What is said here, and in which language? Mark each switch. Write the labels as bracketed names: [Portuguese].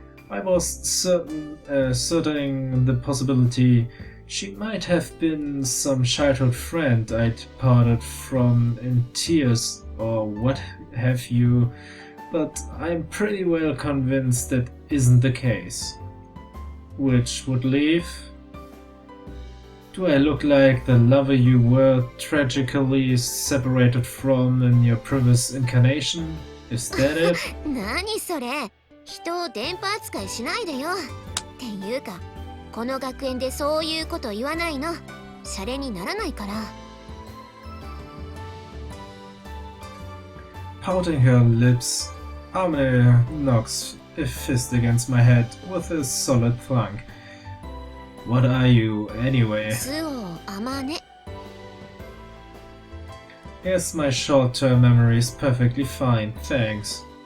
[English] I was certain the possibility she might have been some childhood friend I'd parted from in tears or what have you, but I'm pretty well convinced that isn't the case. Which would leave Do I look like the lover you were tragically separated from in your previous incarnation? Is that it? [Japanese] 何それ、人を電波扱いしないでよ。っていうか、この学園でそういうこと言わないの。シャレにならないから。 [English] Pouting her lips, Amane knocks a fist against my head with a solid thunk. What are you, anyway? [Japanese] スオアマネ。 [English] Yes, my short-term memory is perfectly fine, thanks.